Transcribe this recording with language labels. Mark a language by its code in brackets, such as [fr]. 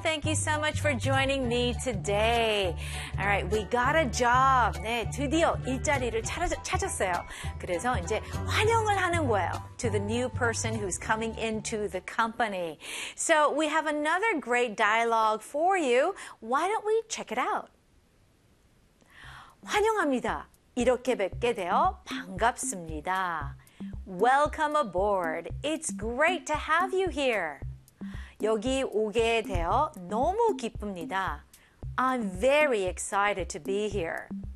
[en] Thank you so much for joining me today. All right, we got a job. [ko] 네, 드디어 일자리를 찾았어요. 그래서 이제 환영을 하는 거예요. [en] To the new person who's coming into the company. So we have another great dialogue for you. Why don't we check it out? [ko] 환영합니다. 이렇게 뵙게 되어 반갑습니다. [en] Welcome aboard. It's great to have you here. [ko] 여기 오게 되어 너무 기쁩니다. [en] I'm very excited to be here.